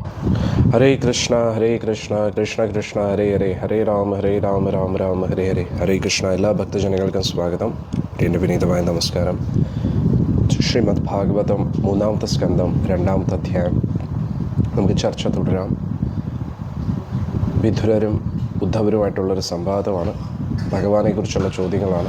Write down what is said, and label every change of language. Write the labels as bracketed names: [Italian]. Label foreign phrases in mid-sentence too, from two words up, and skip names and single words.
[Sanskrit] हरे कृष्ण कृष्ण कृष्ण हरे हरे हरे राम राम राम हरे हरे. हरे कृष्ण. [Malayalam] എല്ലാ ഭക്തജനങ്ങൾക്കും സ്വാഗതം. എൻ്റെ വിനീതമായ നമസ്കാരം. ശ്രീമദ് ഭാഗവതം 3-ാമത്തെ സ്കന്ധം 2-ാമത്തെ അധ്യായം നമുക്ക് ചർച്ച തുടരാം. വിധുരരും ഉദ്ധവരുമായിട്ടുള്ളൊരു സംവാദമാണ്. ഭഗവാനെക്കുറിച്ചുള്ള ചോദ്യങ്ങളാണ്.